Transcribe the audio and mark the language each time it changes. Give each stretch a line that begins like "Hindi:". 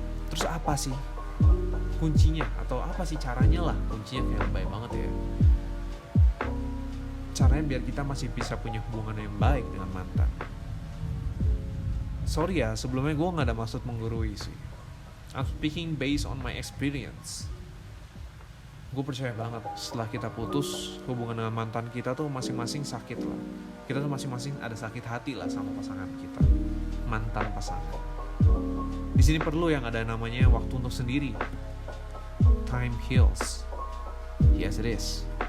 Indonesian: Terus apa sih kuncinya? Atau apa sih caranya lah? Kuncinya kayak baik banget ya. Caranya biar kita masih bisa punya hubungan yang baik dengan mantan. Sorry ya, sebelumnya gue gak ada maksud menggurui sih.
English: I'm speaking based on my experience.
Indonesian: Gue percaya banget setelah kita putus, hubungan dengan mantan kita tuh masing-masing sakit lah. Kita tuh masing-masing ada sakit hati lah sama pasangan kita, mantan pasangan. Di sini perlu yang ada namanya waktu untuk sendiri.
English: Time heals. Yes it is.